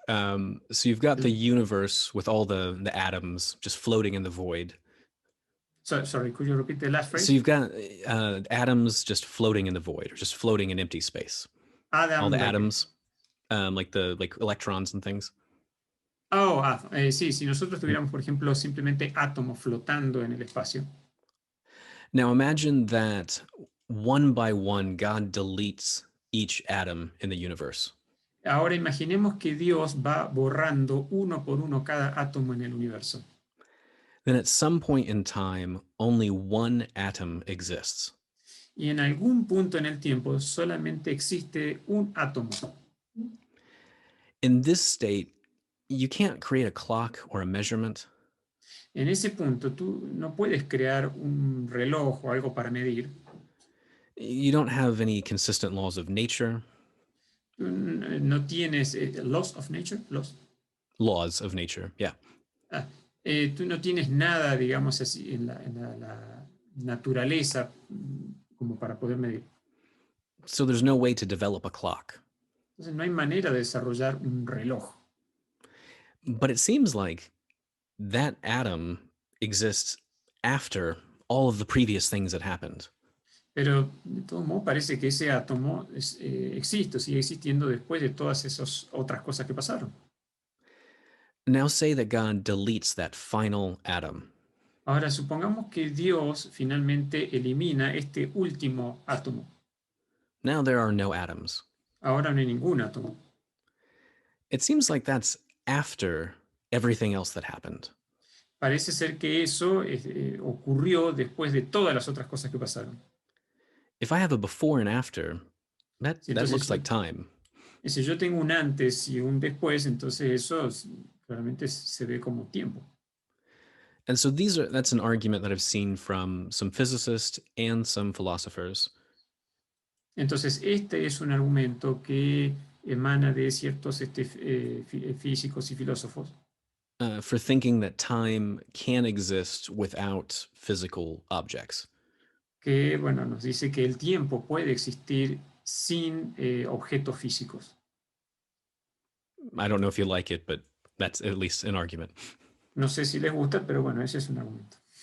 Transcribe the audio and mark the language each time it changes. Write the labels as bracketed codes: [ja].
[en] So you've got the universe with all the atoms just floating in the void. Sorry, could you repeat the last phrase? So you've got atoms just floating in the void, or just floating in empty space. All the atoms, like electrons and things. [es] Oh, sí, si nosotros tuviéramos, por ejemplo, simplemente átomos flotando en el espacio. [en] Now imagine that one by one, God deletes each atom in the universe. [es] Ahora imaginemos que Dios va borrando uno por uno cada átomo en el universo. [en] Then at some point in time, only one atom exists. [es] Y en algún punto en el tiempo solamente existe un átomo. [en] In this state, you can't create a clock or a measurement. [es] En ese punto tú no puedes crear un reloj o algo para medir. [en] You don't have any consistent laws of nature. [es] No tienes [en] laws of nature, Laws of nature, yeah. [es] Tú no tienes nada, digamos así, en la naturaleza como para poder medir. [en] So there's no way to develop a clock. [es] Entonces no hay manera de desarrollar un reloj. [en] But it seems like that atom exists after all of the previous things that happened. [es] Pero de todo modo parece que ese átomo existe, sigue existiendo después de todas esas otras cosas que pasaron. [en] Now say that God deletes that final atom. [es] Ahora supongamos que Dios finalmente elimina este último átomo. [en] Now there are no atoms. [es] Ahora no hay ningún átomo. [en] It seems like that's after everything else that happened. [es] Parece ser que eso ocurrió después de todas las otras cosas que pasaron. [en] If I have a before and after, that [es] Entonces, [en] looks like time. [es] si yo tengo un antes y un después, entonces eso claramente se ve como tiempo. [en] And so that's an argument that I've seen from some physicists and some philosophers. [es] Entonces, este es un argumento que emana de ciertos físicos y filósofos. [en] For thinking that time can exist without physical objects. [es] Que, bueno, nos dice que el tiempo puede existir sin objetos físicos. [en] I don't know if you like it, but that's at least an argument. [es] No sé si les gusta, pero bueno, ese es un argumento.